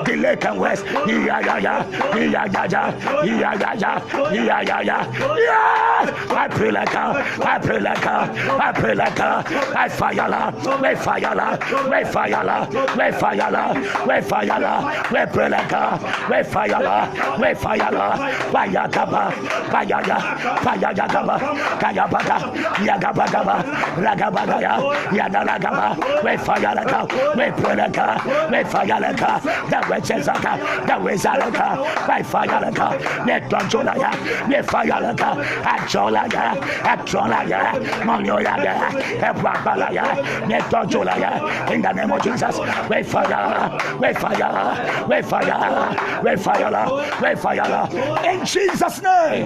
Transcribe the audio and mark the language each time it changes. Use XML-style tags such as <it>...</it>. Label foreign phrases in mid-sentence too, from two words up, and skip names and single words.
<en>yes, I pray like her, I pray like her, I pray like her, I fire la, we fire la, we fire la, we fire la, we fire la, we pray like her, we fire la, we fire la, fire kaba, fire ya, fire ya kaba, kaya bada, yagaba kaba, ragaba ya, yadaragaba, we fire like her, we pray like her, we fire like her, the witches like her, the wizard like her, we fire like her, let control ya, we fire like her, actual ya, Monyoya, Ebrabala, Netojula, in the name of Jesus, we fire, we fire, we fire, we fire, we fire, in Jesus' name.</en>